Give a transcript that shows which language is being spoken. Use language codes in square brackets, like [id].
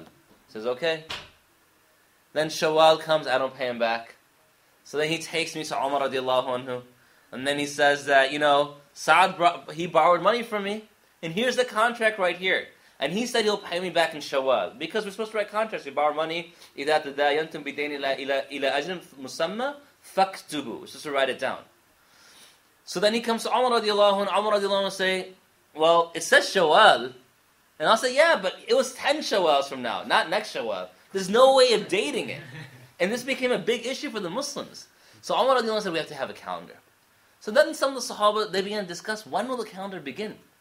[en] He says, okay. Then Shawwal comes, I don't pay him back. So then he takes me to Umar radiallahu anhu. And then he says that, Sa'ad, he borrowed money from me. And here's the contract right here. And he said he'll pay me back in Shawwal. Because we're supposed to write contracts. We borrow money. [ar] إِذَا تَدَايَنْتُمْ بِدَيْنِ إِلَى أَجْرٍ مُسَمَّى فَاكْتُبُوا. [en] We're supposed to write it down. So then he comes to Umar radiallahu anhu. Umar radiallahu anhu say, well, it says Shawwal. And I'll say, yeah, but it was 10 Shawwals from now, not next Shawwal. There's no way of dating it. And this became a big issue for the Muslims. So Umar radiallahu anhu said, we have to have a calendar. So then some of the Sahaba, they began to discuss, when will the calendar begin?